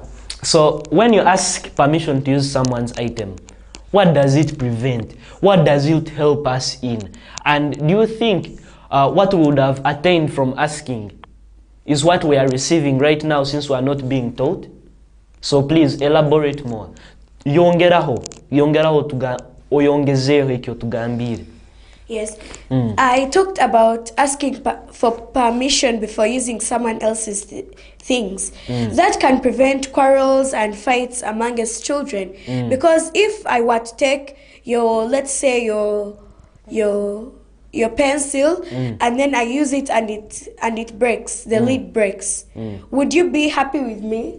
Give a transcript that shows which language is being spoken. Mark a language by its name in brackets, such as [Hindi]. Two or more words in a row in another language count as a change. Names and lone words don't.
[English] So when you ask permission to use someone's item, what does it prevent? What does it help us in? And do you think what we would have attained from asking is what we are receiving right now, since we are not being taught? So please elaborate more. [Nyankole] Yongeraho oyongezeho ekyo tugambire. [English] Yes, I talked about asking for permission before using someone else's things. That can prevent quarrels and fights amongst children. Because if I were to take your, let's say your pencil, and then I use it and it breaks, the lid breaks, would you be happy with me?